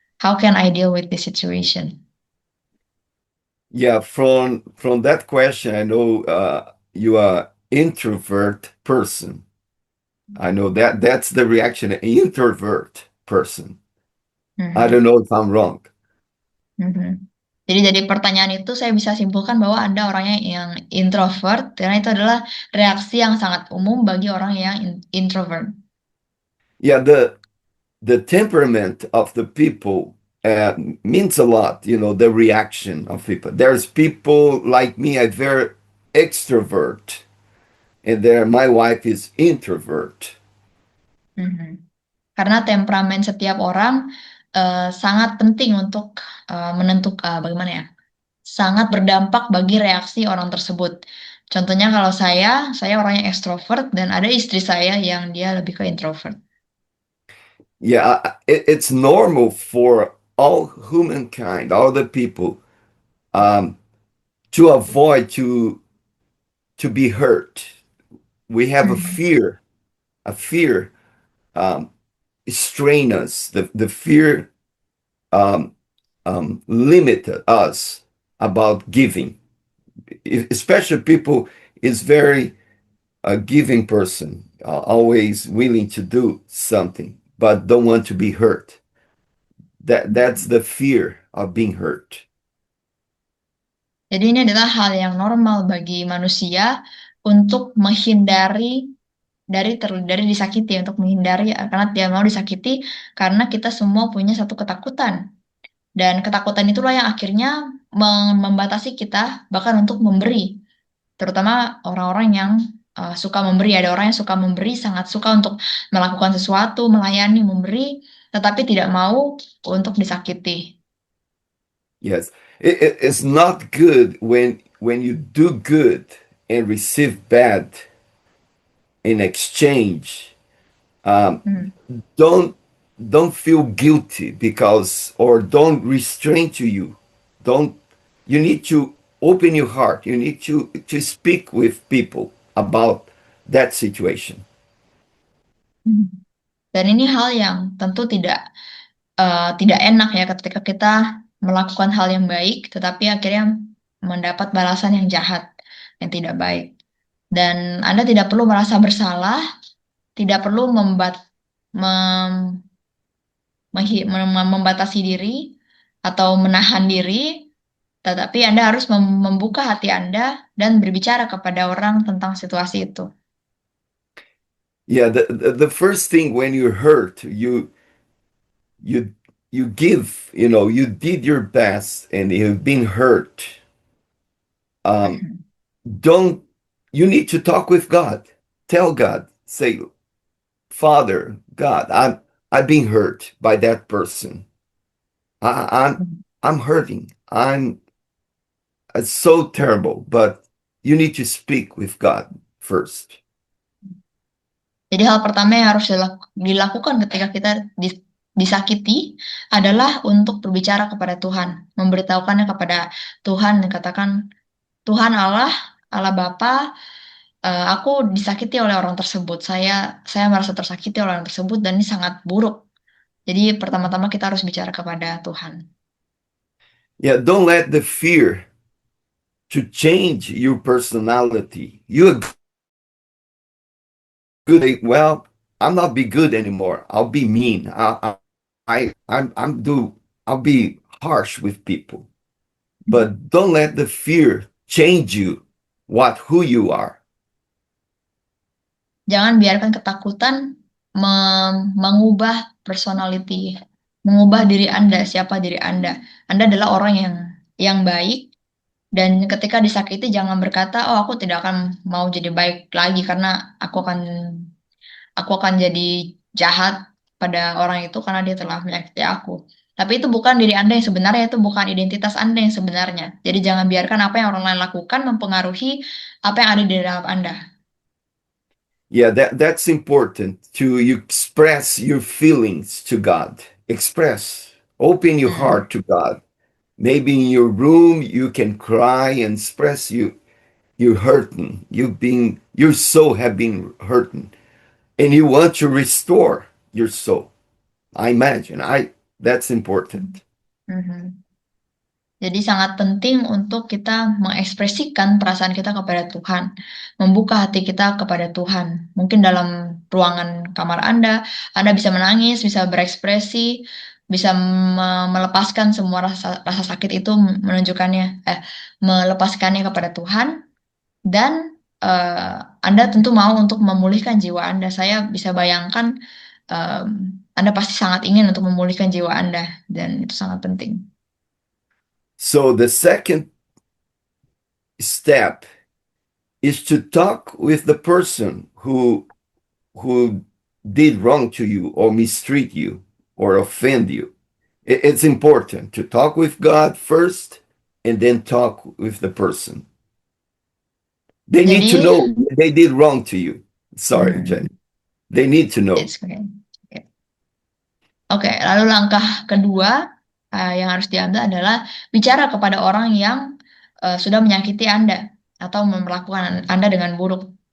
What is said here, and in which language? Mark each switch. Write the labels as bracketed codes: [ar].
[en] How can I deal with this situation? Yeah, from that question, I know you are introvert person. I know that's the reaction, an introvert person. I Mhm, don't know if I'm wrong. mhm. [id] Jadi dari pertanyaan itu saya bisa simpulkan bahwa Anda orangnya yang introvert karena itu adalah reaksi yang sangat umum bagi orang yang introvert. [en] Yeah, the temperament of the people means a lot, you know, the reaction of people. There's people like me, I'm very extrovert, and there my wife is introvert. [id] Mhm. Karena temperamen setiap orang sangat penting untuk menentukan bagaimana ya, sangat berdampak bagi reaksi orang tersebut. Contohnya kalau saya orangnya ekstrovert dan ada istri saya yang dia lebih ke introvert. [en] Yeah, it's normal for all humankind, all the people, um, to avoid to be hurt. We have Mhm. a fear um, strain us. The fear um, limit us about giving. Especially people is very giving person, always willing to do something, but don't want to be hurt. That's the fear of being hurt. [id] Jadi ini adalah hal yang normal bagi manusia untuk menghindari dari disakiti, untuk menghindari karena dia mau disakiti karena kita semua punya satu ketakutan. Dan ketakutan itulah yang akhirnya membatasi kita bahkan untuk memberi. Terutama orang-orang yang suka memberi. Ada orang yang suka memberi, sangat suka untuk melakukan sesuatu, melayani, memberi, tetapi tidak mau untuk disakiti. [en] Yes, it's not good when you do good and receive bad in exchange. Um, Hmm. don't don't feel guilty because or don't restrain to you. Don't you need to open your heart. You need to speak with people about that situation. Hmm. [id] Dan ini hal yang tentu tidak enak ya ketika kita melakukan hal yang baik, tetapi akhirnya mendapat balasan yang jahat, yang tidak baik. Dan Anda tidak perlu merasa bersalah, tidak perlu mem- membatasi diri atau menahan diri, tetapi Anda harus membuka hati Anda dan berbicara kepada orang tentang situasi itu. [en] Yeah, the first thing when you're hurt, you you give, you know, you did your best and you've been hurt. Um, don't you need to talk with God. Tell God, say, Father, God, I'm being hurt by that person. I, I'm I'm hurting. I'm it's so terrible, but you need to speak with God first. [id] Jadi hal pertama yang harus dilakukan ketika kita disakiti adalah untuk berbicara kepada Tuhan, memberitahukannya kepada Tuhan dan katakan, Tuhan Allah, Allah Bapa, aku disakiti oleh orang tersebut. Saya merasa tersakiti oleh orang tersebut dan ini sangat buruk. Jadi pertama-tama kita harus bicara kepada Tuhan. [en] Yeah, don't let the fear to change your personality. You're good. Well, I'm not be good anymore. I'll be mean. I'm do. I'll be harsh with people. But don't let the fear change you. Who you are. [id] Jangan biarkan ketakutan mengubah personality, mengubah diri Anda, siapa diri Anda. Anda adalah orang yang baik dan ketika disakiti jangan berkata, "Oh, aku tidak akan mau jadi baik lagi karena aku akan jadi jahat pada orang itu karena dia telah menyakiti aku." Tapi itu bukan diri Anda yang sebenarnya, itu bukan identitas Anda yang sebenarnya. Jadi jangan biarkan apa yang orang lain lakukan mempengaruhi apa yang ada di dalam Anda. [en] Yeah, that's important to you express your feelings to God. Express. Open your Hmm. heart to God. Maybe in your room you can cry and express you're hurting. You're so have been hurting. and you want to restore your soul. I imagine that's important. [id] Mhm. Jadi sangat penting untuk kita mengekspresikan perasaan kita kepada Tuhan, membuka hati kita kepada Tuhan. Mungkin dalam ruangan kamar Anda bisa menangis, bisa berekspresi, bisa melepaskan semua rasa sakit itu, melepaskannya kepada Tuhan. Dan Anda tentu mau untuk memulihkan jiwa Anda. Saya bisa bayangkan Anda pasti sangat ingin untuk memulihkan jiwa Anda, dan itu sangat penting. [en] So the second step is to talk with the person who did wrong to you or mistreat you or offend you. It's important to talk with God first and then talk with the person. They need to [id] Jadi, [en] know they did wrong to you. Sorry, Jenny. They need to know. it's okay. [id] Oke, lalu langkah kedua yang harus diambil adalah bicara kepada orang yang sudah menyakiti Anda atau memperlakukan Anda dengan buruk.